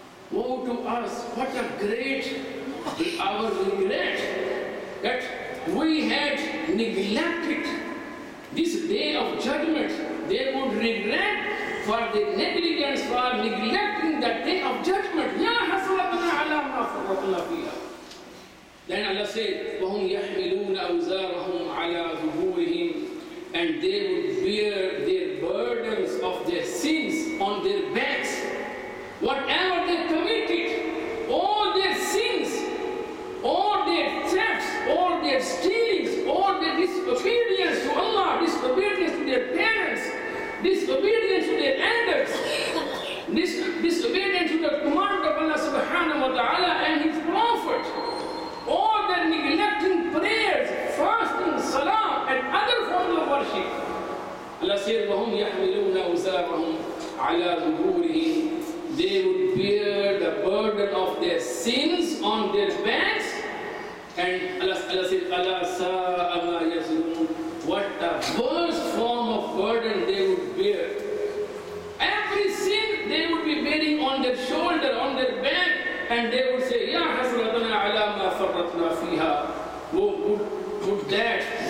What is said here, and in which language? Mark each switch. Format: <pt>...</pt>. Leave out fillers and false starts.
<en>Woe to us, what a great our regret that we had neglected this day of judgment. They would regret for the negligence, for neglecting the day of judgment.</en> <ar>Ya hasratana ala ma farratna fiha.</ar> <en>Then Allah said,</en> <ar>وَهُمْ يَحْمِلُونَ أَوْزَارَهُمْ عَلَى ظُهُورِهِمْ.</ar> <en>And they would bear their burdens of their sins on their backs. Whatever they committed, all their sins, all their thefts, all their stealings, all their disobedience to Allah, disobedience to their parents, disobedience to their elders, disobedience to the command of Allah subhanahu wa ta'ala and His Prophet, all their neglecting prayers, fasting, salah, and other forms of worship. Allah said,</en> <ar>وَهُمْ يَحْمِلُونَ أَوْزَارَهُمْ عَلَى ظُهُورِهِمْ.</ar> <en>They would bear the burden of their sins on their backs. And Allah said,</en> <ar>Allah sa'a ma yazun.</ar> <en>What a worst form of burden they would bear. Every sin they would be bearing on their shoulder, on their back, and they would say,</en> <ar>Ya hasratana ala ma farratna fiha.</ar> <en>Would that</en>